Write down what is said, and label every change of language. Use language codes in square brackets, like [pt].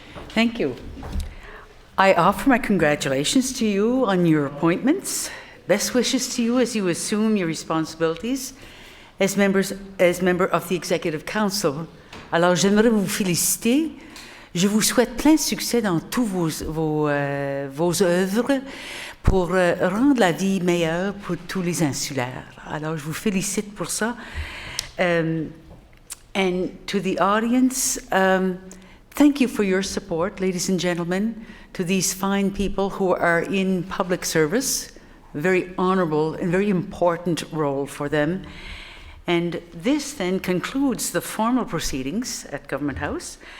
[en] Thank you. I offer my congratulations to you on your appointments. Best wishes to you as you assume your responsibilities as member of the Executive Council. [fr] Alors, j'aimerais vous féliciter. Je vous souhaite plein de succès dans tous vos œuvres pour rendre la vie meilleure pour tous les insulaires. Alors, je vous félicite pour ça. [en] And to the audience, thank you for your support, ladies and gentlemen, to these fine people who are in public service. A very honourable and very important role for them. And this then concludes the formal proceedings at Government House.